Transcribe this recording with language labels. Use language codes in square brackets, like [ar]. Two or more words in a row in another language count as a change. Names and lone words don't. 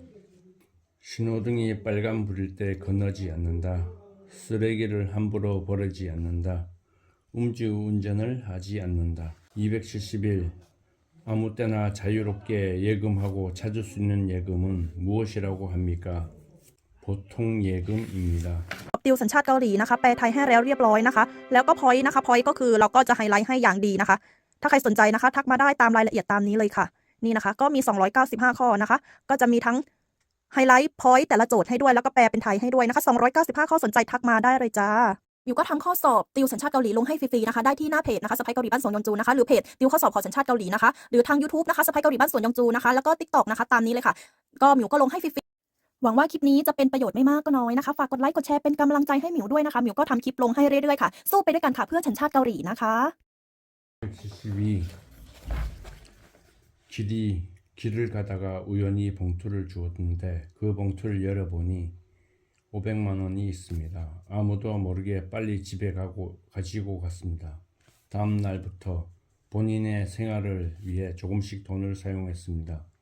[ko] 신호등이 빨간불일 때 건너지 않는다. 쓰레기를 함부로 버리지 않는다. 음주운전을 하지 않는다. 271. 아무 때나 자유롭게 예금하고 찾을 수 있는 예금은 무엇이라고 합니까? 보통 예금입니다. [th] ติวสัญชาติเกาหลีนะคะแปลไทยให้แล้วเรียบร้อยนะคะแล้วก็พอยต์นะคะพอยต์ก็คือเราก็จะไฮไลท์ให้อย่างดีนะคะถ้าใครสนใจนะคะทักมาได้ตามรายละเอียดตามนี้เลยค่ะ นี่นะคะก็มี295ข้อนะคะก็จะมีทั้งไฮไลท์พอยต์แต่ละโจทย์ให้ด้วยแล้วก็แปลเป็นไทยให้ด้วยนะคะ295ข้อสนใจทักมาได้เลยจ้ามิวก็ทำข้อสอบติวสัญชาติเกาหลีลงให้ฟรีๆนะคะได้ที่หน้าเพจนะคะสไปเกาหลีบ้านสวนยองจูนะคะหรือเพจติวข้อสอบขอสัญชาติเกาหลีนะคะหรือทาง YouTube นะคะสไปเกาหลีบ้านสวนยองจูนะคะแล้วก็ TikTok นะคะตามนี้เลยค่ะก็มิวก็ลงให้ฟรีๆหวังว่าคลิปนี้จะเป็นประโยชน์ไม่มากก็น้อยนะคะฝากกดไลค์กดแชร์เป็นกำลังใจให้หมิวด้วยนะคะหมิวก็ทำคลิปลงให้เรื่อยๆค่ะสู้ไปด้วยกันค่ะเพื่อสัญชาติเกาหลีนะคะ [ko] 72. 길을 가다가 우연히 봉투를 주었는데 그 봉투를 열어보니 500만 원이 있습니다. 아무도 모르게 빨리 집에 가지고 갔습니다. 다음 날부터 본인의 생활을 위해 조금씩 돈을 사용했습니다.